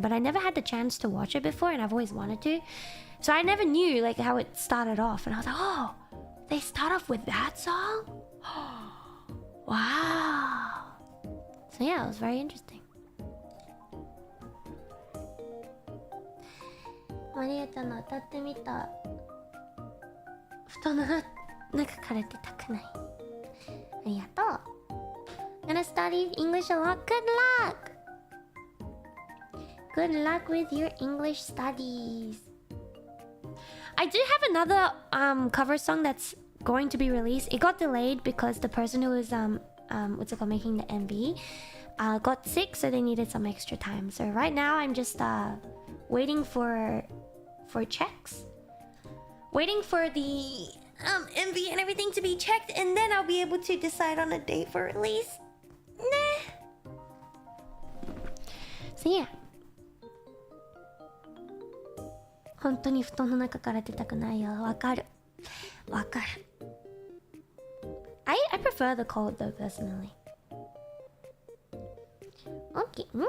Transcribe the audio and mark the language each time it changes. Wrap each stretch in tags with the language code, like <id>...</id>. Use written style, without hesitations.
<en>But I never had the chance to watch it before, and I've always wanted to. So I never knew like how it started off, and I was like, oh, they start off with that song. Wow. So yeah, it was very interesting.</en> <ja>マリエちゃんの歌ってみた布団の中から出たくない。ありがとう。</ja> <en>Gonna study English a lot. Good luck. Good luck with your English studies. I do have another cover song that's going to be released. It got delayed because the person who was what's it called, making the MV got sick, so they needed some extra time. So right now I'm just waiting for checks. Waiting for the MV and everything to be checked, and then I'll be able to decide on a date for release. Nah. So yeah.</en> <ja>本当に布団の中から出たくないよ。わかる。わかる。</ja> <en>I prefer the cold though personally. Okay.</en>